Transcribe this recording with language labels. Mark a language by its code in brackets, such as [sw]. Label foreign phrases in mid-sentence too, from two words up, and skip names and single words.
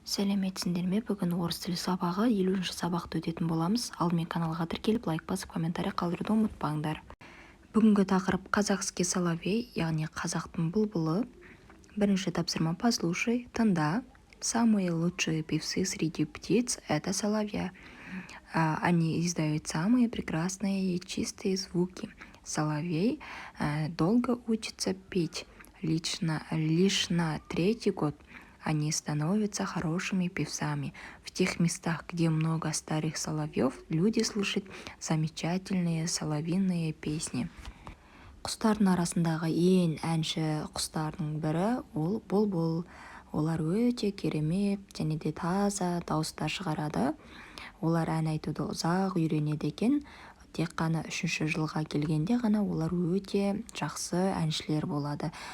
[kk] Сәлеметсіңдер ме? Бүгін орыс тілі сабағы 50-ші сабақты өтетін боламыз. Алдымен каналға тіркеліп, лайк басып, комментарий қалдыруды ұмытпаңдар. Бүгінгі тақырып [ru] казахский соловей, [kk] яғни қазақтың бұлбұлы. Бірінші тапсырма: послушай, тыңда. [ru] Самые лучшие певцы среди птиц – это соловья. Они издают самые прекрасные и чистые звуки. Соловей долго учится петь. Лишь на 3-й год они становятся хорошими певцами. В тех местах, где много старых соловьев, люди слушают замечательные соловьиные песни. [kk] Құстардың арасындағы ең әнші құстардың бірі ол бұлбұл. Олар өте керемет және де таза дауыстар шығарады. Олар ән айтуды ұзақ үйренеді екен. Тек қана 3-ші жылға келгенде ғана олар өте жақсы әншілер болады.